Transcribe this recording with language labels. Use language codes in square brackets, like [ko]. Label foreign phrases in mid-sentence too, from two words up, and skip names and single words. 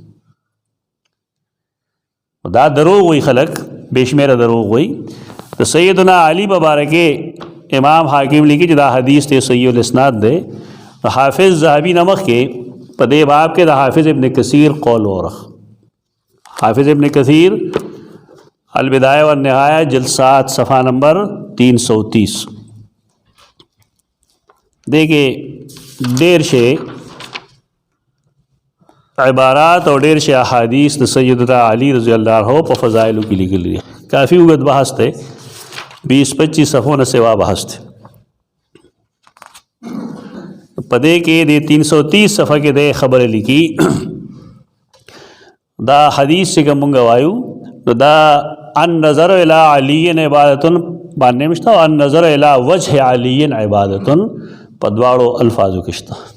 [ps] دا دروغ وایي خلک، بې شمېره دروغ وایي. د سیدنا علي په باره کې امام حاکم لیکي چې دا حدیث ته [ar] صحیح الاسناد [ps] دی. حافظ ذهبی نمخ کې په دې باب کې د حافظ ابن کثیر قول ورخ. حافظ ابن کثیر البدایہ والنہایہ [ur] جلد 7 صفحہ نمبر 330 دیکھیں [ps] ډېر شی عبارات او ډېر شی احادیث د سیدنا علی [ar] رضی الله عنه [ps] په فضائلو کې لیکلي دي. کافی اوږد بحث دی، 20-25 صفحو نه سوا بحث دی. پدې کې د 330 صفحه کې د خبره لیکي دا حدیث چې موږ وایو نو دا [ar] ان نظر الی علی عبادت [ps] باندې مشته، او [ar] ان نظر الی وجه علی عبادت [ps] په دواړو الفاظو کې شته.